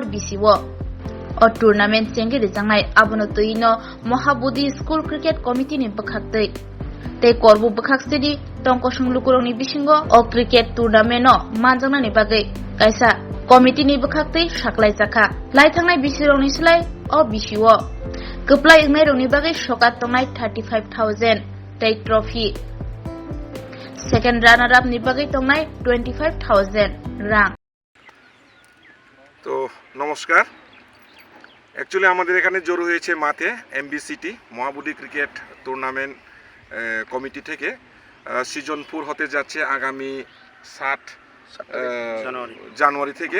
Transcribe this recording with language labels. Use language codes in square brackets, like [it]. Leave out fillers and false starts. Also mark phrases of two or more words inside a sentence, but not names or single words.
[trp] BC wo O tournament chengi rijangnai abono toino Mohabudi School Cricket Committee ni Bakakti Te korbu bakhaksidi tongkosung lukurongni bisingo o [en] cricket tournament [trp] no manjangna ni bagai kaisa committee ni bakhakti saklai jaka laithangnai bisirongni slai o bisiwo keplai ingnai rongni bagai sokat tongnai 35000 tei trophy [en] second runner up [trp] ni bagai tongnai 25000 rang [bn] তো নমস্কার অ্যাকচুয়ালি আমাদের এখানে জড়ো হয়েছে মাঠে এমবিসিটি মহাবুদি ক্রিকেট টুর্নামেন্ট কমিটি থেকে সিজন 4 হতে যাচ্ছে আগামী 7 জানুয়ারি থেকে।